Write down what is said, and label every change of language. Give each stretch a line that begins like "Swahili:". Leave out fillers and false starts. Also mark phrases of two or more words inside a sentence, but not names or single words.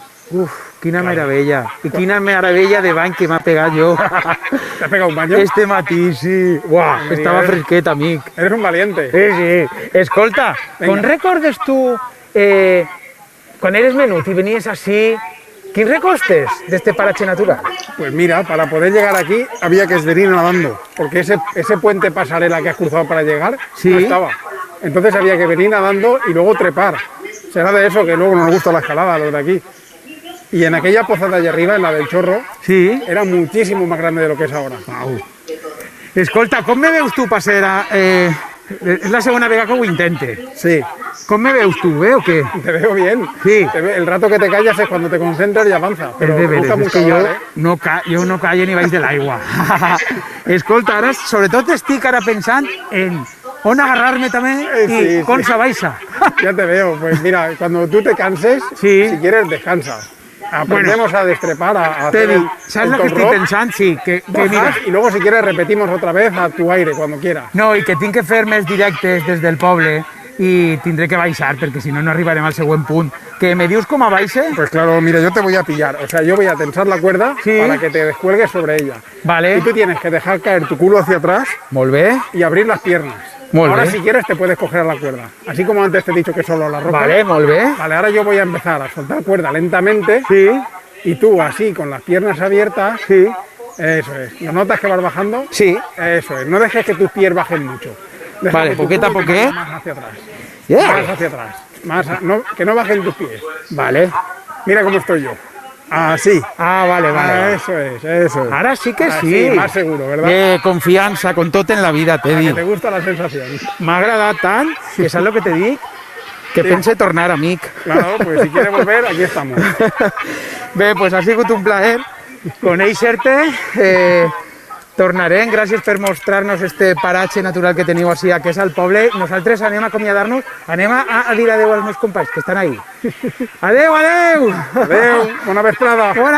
Catalan: Uf, quina meravella. I quina meravella de bany que m'ha pegat jo.
Spanish: ¿Te has pegado un baño?
Catalan: Este matí, sí. Uah, estava fresquet, amic.
Spanish: Eres un valiente. Sí.
Catalan: Escolta, com recordes tu, quan eres menut i venies així, quins recostes d'este paratge natural?
Spanish: Pues mira, para poder llegar aquí había que venir nadando, porque ese puente pasarela que has cruzado para llegar Sí. no estaba. Entonces había que venir nadando y luego trepar. Será de eso que luego nos gusta la escalada, los de aquí. Y en aquella poza de allá arriba, en la del Chorro, Sí. era muchísimo más grande de lo que es ahora.
Catalan: Escolta, com me veus tu per ser... és la segona vegada que ho intente. Sí, Com me veus tu, o què?
Spanish: te veo bien. Sí. El rato que te callas es cuando te concentras y avanzas. Pero
Catalan: És de
Spanish: me gusta
Catalan: veres, és
Spanish: mucho
Catalan: que jo
Spanish: hablar, ¿eh?
Catalan: jo no callo ni baix de l'aigua. Escolta, ara sobretot estic ara pensant en on agarrar-me també i Sí, com sí. se baixa.
Spanish: Ya te veo. Pues mira, cuando tú te canses, Sí. si quieres, descansas. Aprendemos a destrepar, a
Catalan: Te
Spanish: hacer
Catalan: dic, saps el que estic pensant?
Spanish: Sí, que mira, bajas y luego si quieres repetimos otra vez a tu aire cuando quieras.
Catalan: no, i que tinc que fer més directes des del poble i tindré que baixar, perquè si no, no arribarem al següent punt. Que me dius com a baixe?
Spanish: Pues claro, mira, yo te voy a pillar. O sea, yo voy a tensar la cuerda Sí. para que te descuelgues sobre ella.
Catalan: Vale,
Spanish: Y tú tienes que dejar caer tu culo hacia atrás
Catalan: molt bé.
Spanish: y abrir las piernas.
Catalan: Molt
Spanish: Ahora
Catalan: bé.
Spanish: si quieres te puedes coger a la cuerda. Así como antes te he dicho que solo a la ropa.
Catalan: Vale, molt bé.
Spanish: Vale, ahora yo voy a empezar a soltar cuerda lentamente. Sí, Y tú así, con las piernas abiertas. sí. Eso es. ¿Lo notas que vas bajando? Sí. Eso es. No dejes que tus pies bajen mucho. Deja
Catalan: Vale,
Spanish: que tu
Catalan: poquet a
Spanish: culo te
Catalan: poquet.
Spanish: vaya más hacia atrás. Yeah. Más hacia atrás. Que no bajen tus pies. Vale. Mira cómo estoy yo. Así. Ah, vale, vale. Eso es, eso es.
Catalan: Ara sí que
Spanish: Así, sí. más seguro, ¿verdad?
Catalan: Confiança, con tot en la vida, t'he
Spanish: Que
Catalan: dit.
Spanish: te gusta la sensación.
Catalan: M'ha agradat tant, que saps el que te dic? Que pense tornar, amic.
Spanish: Claro, pues si quieres volver, aquí estamos.
Catalan: Bé, pues ha sigut un plaer conèixer-te. Tornarem, gràcies per mostrar-nos este paratge natural que teniu així a Quesa, al poble. Nosaltres anem a acomiadar-nos, anem a dir adeu als meus companys que estan ahí. Adeu, adeu! Adeu, bona vesprada.